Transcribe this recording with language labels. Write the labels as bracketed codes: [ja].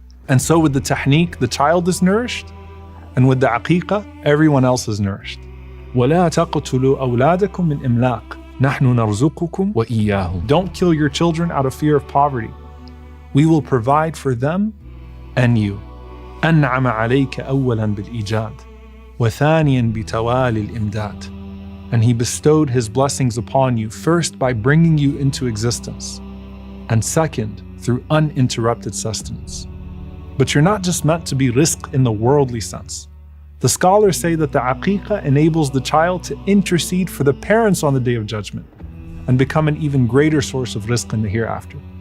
[en] And so with the tahniq, the child is nourished, and with the aqiqah, everyone else is nourished. [ar] وَلَا تَقْتُلُوا أَوْلَادَكُم مِّنْ إِمْلَاقٍ نَحْنُ نَرْزُقُكُمْ وَإِيَّاهُمْ. [en] Don't kill your children out of fear of poverty. We will provide for them and you. [ar] أنعم عليك أولا بالإيجاد وثانيا بتوالي الإمداد. [en] And he bestowed his blessings upon you first by bringing you into existence, and second through uninterrupted sustenance. But you're not just meant to be rizq in the worldly sense. The scholars say that the aqiqah enables the child to intercede for the parents on the Day of Judgment and become an even greater source of rizq in the hereafter.